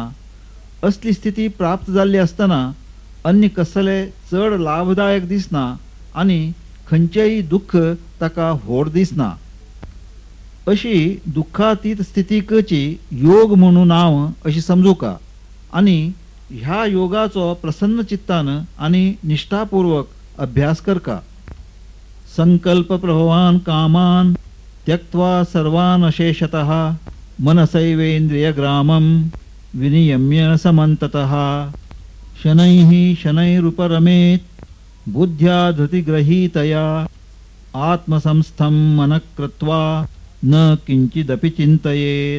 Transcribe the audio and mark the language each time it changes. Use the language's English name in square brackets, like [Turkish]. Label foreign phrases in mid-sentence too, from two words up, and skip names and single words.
[Konkani] असली स्थिती प्राप्त जाल्ली असतना अन्य कसले चड लाभदायक दिसना आणि खंयचेय दुःख ताका व्हड दिसना. अशी दुःखातीत स्थितीकची योग म्हणून नाव अशी समजूका आणि ह्या योगाचो प्रसन्न चित्तान आणि निष्ठापूर्वक अभ्यास करका. [Sanskrit] संकल्प प्रभवान कामान त्यक्त्वा सर्वान् अशेषतः मनसैवेन्द्रियग्रामं विनियम्य समन्ततः शनैः शनैरुपरमेत् बुद्ध्या धृतिग्रहीतया आत्मसंस्थं मनः कृत्वा न किंचिदपि चिन्तयेत्.